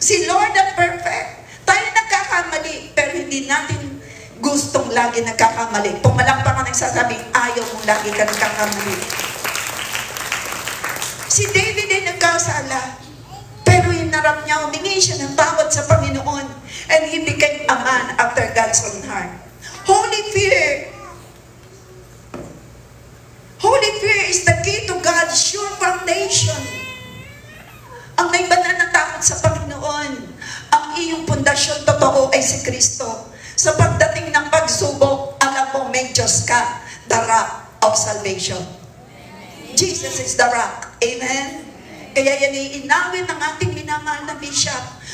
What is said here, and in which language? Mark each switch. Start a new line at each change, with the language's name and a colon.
Filipino: Si Lord ang perfect. Tayo nagkakamali, pero hindi natin gustong lagi nagkakamali. Pumalakpak ka nagsasabing, ayaw mong lagi ka nagkakamali. Si David ay nagkasala, pero yung harap niya, humingi siya ng tawad sa Panginoon.
English: And he became a man after God's own heart. Holy fear. Holy fear is the key to God's sure foundation.
Filipino: Ang may banal na takot sa Panginoon, ang iyong pundasyon totoo ay si Kristo. Sa pagdating ng pagsubok, alam mo may Diyos ka,
English: the rock of salvation. Jesus is the rock.
Filipino: Amen? Kaya yan iinawin ng ating minamahal na bishop.